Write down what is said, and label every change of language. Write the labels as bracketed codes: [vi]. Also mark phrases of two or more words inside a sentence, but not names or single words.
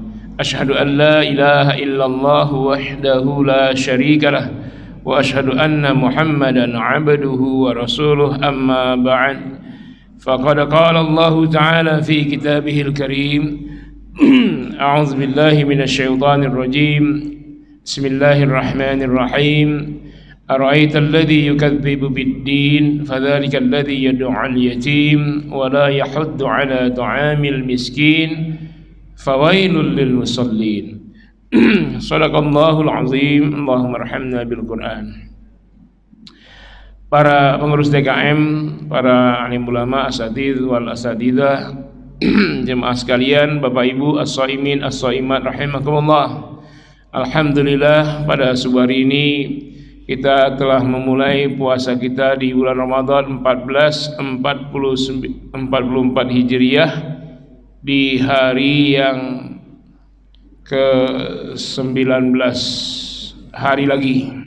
[ar] أشهد أن لا إله إلا الله وحده لا شريك له وأشهد أن محمدا عبده ورسوله، أما بعد. فقد قال الله تعالى في كتابه الكريم. أعوذ بالله من الشيطان الرجيم. بسم الله الرحمن الرحيم. أرأيت الذي يكذب بالدين فذلك الذي يدع اليتيم ولا يحض على طعام المسكين فويل للمصلين. صدق الله العظيم. اللهم ارحمنا بالقرآن. [id] Para pengurus DKM, para alim ulama, [ar] أساتذ والأساتذة, [id] jemaah sekalian, Bapak Ibu, [ar] الصائمين الصائمات رحمكم الله. [id] Alhamdulillah, pada subuh hari ini kita telah memulai puasa kita di bulan Ramadan 1444 Hijriah, di hari yang ke-19 hari lagi.